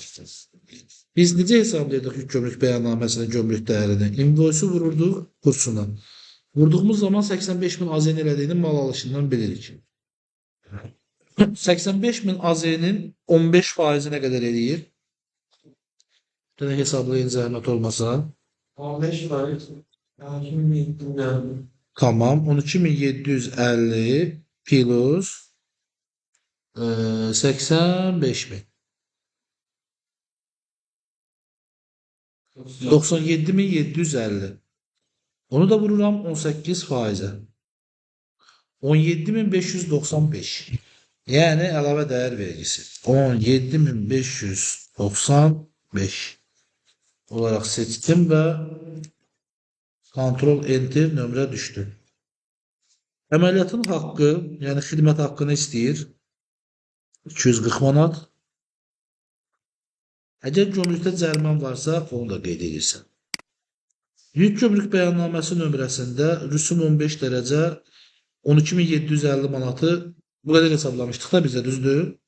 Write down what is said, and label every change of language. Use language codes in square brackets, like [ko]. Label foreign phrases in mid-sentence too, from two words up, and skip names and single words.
[az] Biz necə hesablayırdıq yük gömrük bəyannaməsinin gömrük dəyərini? Invoice-u vururduq kursuna. Vurduğumuz zaman 85.000 AZN elədiyini mal alışından bilirik. 85.000 AZN-in 15% nə qədər eləyir? Bir dənə hesablayın zəhmət olmasa. 15%. [tr] Yani şimdi [az] Tamam. 12.750 plus 85.000. 97.750. Onu da vururam 18%'e. 17.595. Yani əlavə dəyər vergisi. [tr] 17.595 olarak seçtim ve Ctrl Enter [az] nömrə düşdü. Əməliyyatın haqqı, yəni xidmət haqqını istəyir. 240 manat. Əgər gömrükdə cərimən varsa, onu da qeyd edirsən. Yük gömrük bəyannaməsi nömrəsində rüsum 15 dərəcə 12.750 manatı bu qədər hesablamışdıq da bizə, düzdür?